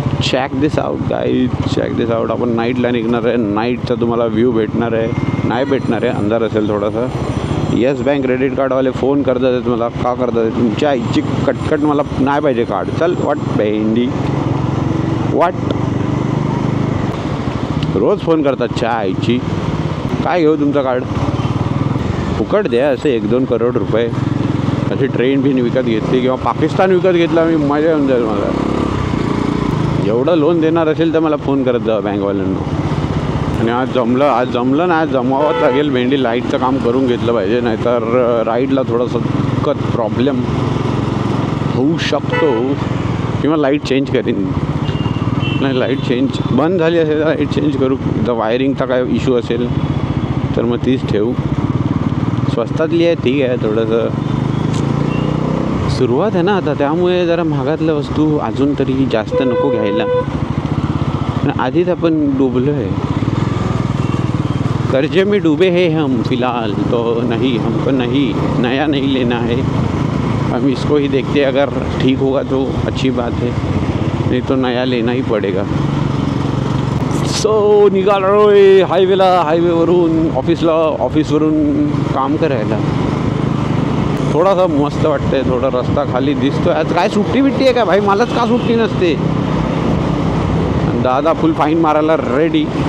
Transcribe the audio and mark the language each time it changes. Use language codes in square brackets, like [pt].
[en] Check this out guys, check this out. [mr] आपण नाईटला निघणार आहे. नाईटचा तुम्हाला व्ह्यू भेटणार आहे. नाही भेटणार आहे, अंधार असेल थोडासा. येस बँक क्रेडिट कार्डवाले फोन करतात आहेत मला. का करतात आहे तुमच्या आईची कटकट. मला नाही पाहिजे कार्ड. चल वाट भेंडी वाट. रोज फोन करतात चहा आईची. काय घेऊ तुमचं कार्ड. फुकट द्या असे 1-2 करोड रुपये. अशी ट्रेन बिन विकत घेतली किंवा पाकिस्तान विकत घेतला मी, मजा येऊन जाईल मला. एवढं लोन देणार असेल तर मला फोन करत जा बँकवाल्यांना. आणि आज जमलं ना, आज जमावंच लागेल. भेंडी लाईटचं काम करून घेतलं पाहिजे, नाहीतर राईडला थोडंसं प्रॉब्लेम होऊ शकतो. किंवा लाईट चेंज करीन. नाही, लाईट चेंज बंद झाली असेल तर लाईट चेंज करू. जर वायरिंगचा काय इश्यू असेल तर मग तीच ठेवू. स्वस्तातली आहे, ठीक आहे. थोडंसं सुरुवात आहे ना आता, त्यामुळे जरा महागातल्या वस्तू अजून तरी जास्त नको घ्यायला. आधीच आपण डुबलो [hi] है, कर्जे में डूबे हैं हम फिलहाल, तो नहीं हमको नहीं नया नहीं लेना है, हम इसको ही देखते हैं, अगर ठीक होगा तो अच्छी बात है, नहीं तो नया लेना ही पड़ेगा. [mr] सो निघालो आहे हायवेला, हायवेवरून ऑफिसवरून काम करायला. थोडासा मस्त वाटतंय, थोडा रस्ता खाली दिसतोय. आज काय सुट्टी बिट्टी आहे का भाई? मलाच का सुट्टी नसते. दादा फुल फाईन मारायला रेडी.